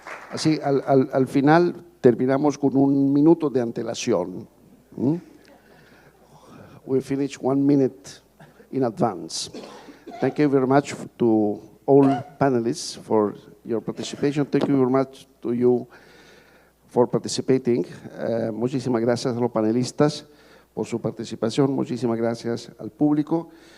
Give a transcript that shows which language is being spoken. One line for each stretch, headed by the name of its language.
Spanish: Así, al final terminamos con 1 minuto de antelación.
English: We finish 1 minute in advance. Thank you very much to all panelists for your participation. Thank you very much to you for participating.
Spanish: Muchísimas gracias a los panelistas por su participación. Muchísimas gracias al público.